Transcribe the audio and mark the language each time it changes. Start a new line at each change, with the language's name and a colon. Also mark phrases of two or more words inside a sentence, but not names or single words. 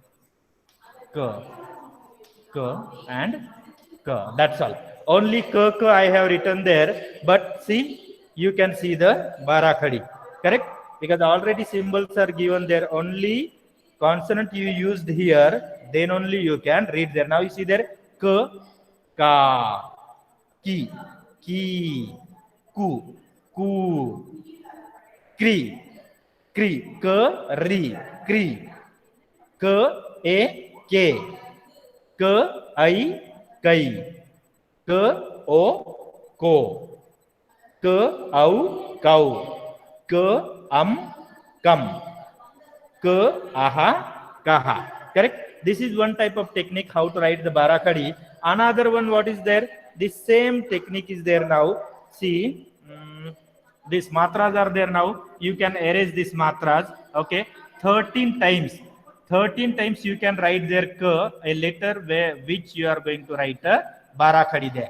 English: K. K. And K. That's all. Only K, K I have written there. But see, you can see the barakhadi. Correct? Because already symbols are given there. Only consonant you used here, then only you can read there. Now you see there, k, ka, ki, ku, kri, k, ri, kri, k, e, ke, k, I, kai, k, o, ko, k, au, kau, k, kam, k, aha, kaha. Correct? This is one type of technique how to write the barakhadi. Another one, what is there? The same technique is there now. See, these matras are there now. You can erase these matras. Okay, 13 times. 13 times you can write there k, a letter which you are going to write a barakhadi there.